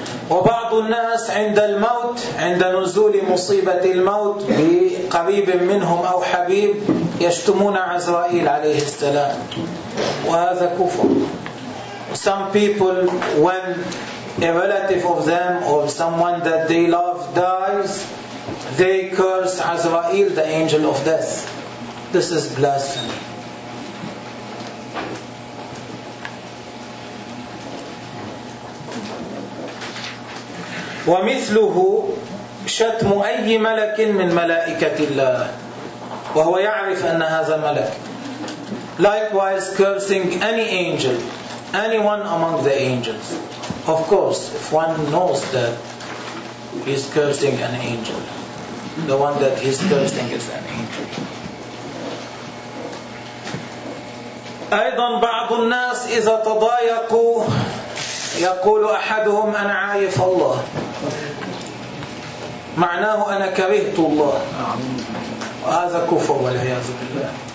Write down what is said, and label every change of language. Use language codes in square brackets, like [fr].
[ar] وبعض الناس عند الموت عند نزول مصيبة الموت بقريب منهم أو حبيب يشتمون عزرائيل عليه السلام وهذا كفر. [en] Some people when a relative of them or someone that they love dies, they curse Azrael, the angel of death. This is blasphemy. [ar] ومثله شتم أي ملك من ملائكة الله وهو يعرف أن هذا ملك. [en] Likewise cursing any angel, anyone among the angels. Of course, if one knows that he's cursing an angel, the one that he's cursing is an angel. [ar] أيضا بعض الناس إذا تضايقوا يقول أحدهم أنا عايف الله, معناه أنا كرهت الله, وهذا كفر والعياذ بالله.